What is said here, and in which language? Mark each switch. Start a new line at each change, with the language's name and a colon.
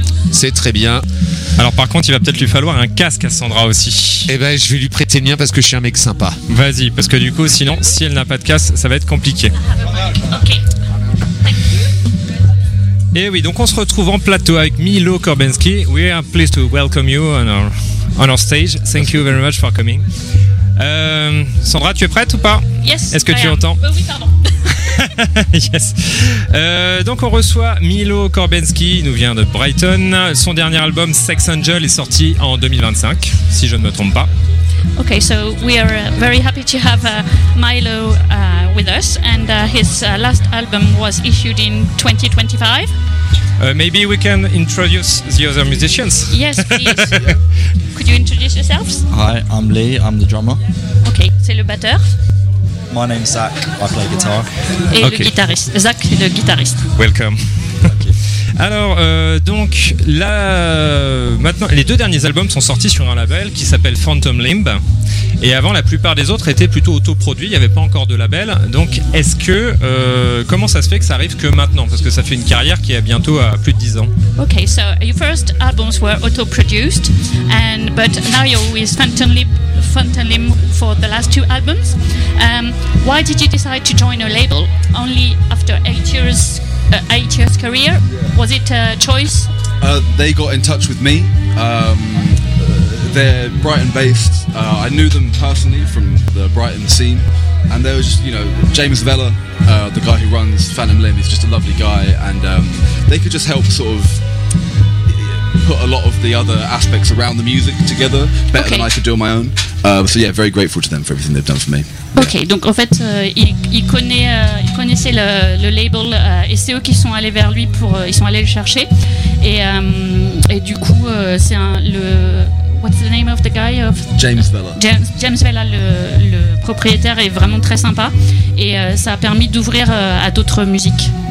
French: C'est très bien. Alors par contre, il va peut-être lui falloir un casque à Sandra aussi. Eh ben, je vais lui prêter le mien parce que je suis un mec sympa. Vas-y, parce que du coup, sinon, si elle n'a pas de casque, ça va être compliqué. Ok. Et oui, donc on se retrouve en plateau avec Milo Korbinski.
English: We are pleased to welcome you on our stage. Thank you very much for coming. Sandra,
French: tu es prête ou pas?
English: Yes.
French: Est-ce que tu entends? Oui, pardon.
English: Yes.
French: Donc on reçoit Milo Korbinski, il nous vient de Brighton. Son dernier album Sex Angel est sorti en 2025, si je ne me trompe pas.
English: Okay, so we are very happy to have Milo with us, and his last album was issued in 2025. Maybe we can introduce the other musicians. Yes, please. Could you introduce yourselves? Hi, I'm Lee, I'm the drummer.
French: Okay, c'est le batteur.
English: My name's Zach, I play guitar.
French: Et okay. Le guitariste, Zach est le guitariste.
English: Welcome.
French: Alors, donc, là, maintenant, les deux derniers albums sont sortis sur un label qui s'appelle Phantom Limb. Et avant, la plupart des autres étaient plutôt autoproduits, il n'y avait pas encore de label. Donc, est-ce que, comment ça se fait que ça arrive que maintenant? Parce que ça fait une carrière qui est bientôt à plus de 10 ans.
English: Ok, so your first albums were autoproduced, but now you're with Phantom Limb for the last two albums. Why did you decide to join a label only after 8 years? 8 years career, was it a choice? They got in touch with me. They're Brighton based. I knew them personally from the Brighton scene, and there was just, you know, James Vella, the guy who runs Phantom Limb, is just a lovely guy, and they could just help sort of put a lot of the other aspects around the music together better than I could do on my own. Very grateful to them for everything they've done for me.
French: Ok, donc en fait, il connaissait le label et c'est eux qui sont allés vers lui pour. Ils sont allés le chercher. Et du coup, c'est un.
English: What's the name of the guy? James Vella.
French: James Vella, le propriétaire, est vraiment très sympa. Et ça a permis d'ouvrir à d'autres musiques.